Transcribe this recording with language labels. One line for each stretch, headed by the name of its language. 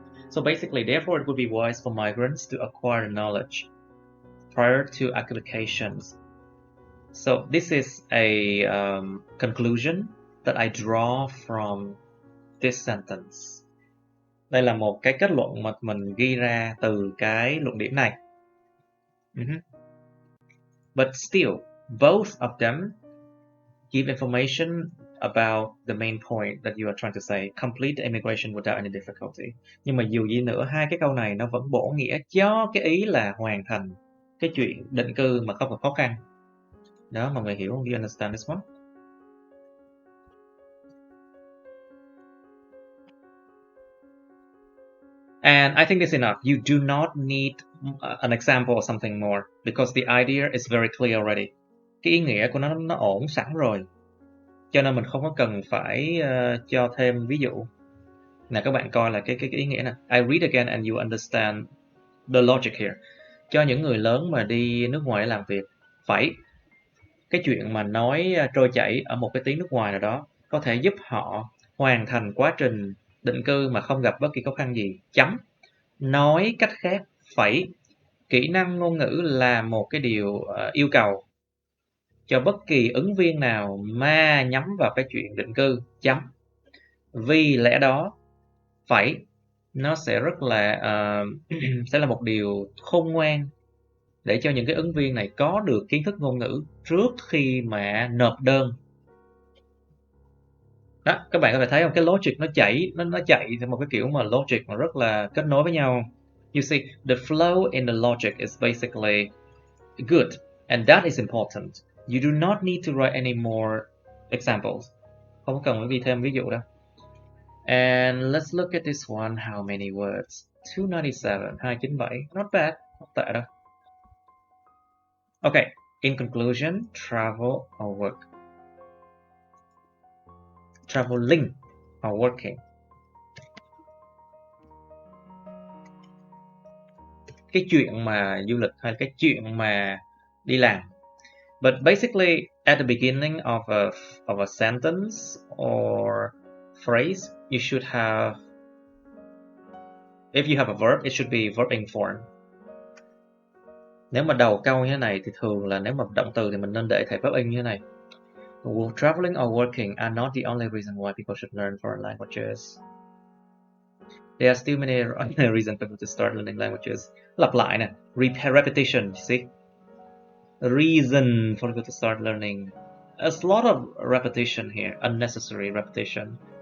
English: So basically, therefore it would be wise for migrants to acquire knowledge prior to applications. So this is a conclusion that I draw from this sentence.
Vietnamese: Đây là một cái kết luận mà mình ghi ra từ cái luận điểm này.
English: But still, both of them give information about the main point that you are trying to say, complete immigration without any difficulty.
Vietnamese: Nhưng mà dù gì nữa, hai cái câu này nó vẫn bổ nghĩa cho cái ý là hoàn thành cái chuyện định cư mà không gặp khó khăn. Đó, mọi người hiểu không?
English: You understand this one? And I think that's enough. You do not need an example or something more because the idea is very clear already.
Vietnamese: Cái ý nghĩa của nó ổn sẵn rồi. Cho nên mình không có cần phải cho thêm ví dụ. Nào các bạn coi là cái ý nghĩa nè.
English: I read again and you understand the logic here.
Vietnamese: Cho những người lớn mà đi nước ngoài làm việc, phải cái chuyện mà nói trôi chảy ở một cái tiếng nước ngoài nào đó có thể giúp họ hoàn thành quá trình định cư mà không gặp bất kỳ khó khăn gì. Chấm. Nói cách khác, phải kỹ năng ngôn ngữ là một cái điều yêu cầu cho bất kỳ ứng viên nào mà nhắm vào cái chuyện định cư. Chấm. Vì lẽ đó, phải nó sẽ rất là sẽ là một điều khôn ngoan để cho những cái ứng viên này có được kiến thức ngôn ngữ trước khi mà nộp đơn. Đó, các bạn có thể thấy không? Cái logic nó chạy theo một cái kiểu mà logic mà rất là kết nối với nhau.
English: You see, the flow in the logic is basically good, and that is important. You do not need to write any more examples.
Vietnamese: Không cần phải ghi thêm ví dụ đâu.
English: And let's look at this one. How many words? 297. Not bad.
Vietnamese: Không tệ đâu.
English: Okay. In conclusion, travel or work. Traveling or working.
Vietnamese: Cái chuyện mà du lịch hay cái chuyện mà đi làm.
English: But basically, at the beginning of a sentence or phrase, you should have, if you have a verb, it should be verb in form.
Vietnamese: Nếu mà đầu câu như thế này thì thường là nếu mà động từ thì mình nên để thể verb in như thế này.
English: Traveling or working are not the only reason why people should learn foreign languages. There are still many other reasons for people to start learning languages.
Vietnamese: Lặp lại nè,
English: repetition, you see. Reason for people to start learning. There's a lot of repetition here, unnecessary repetition.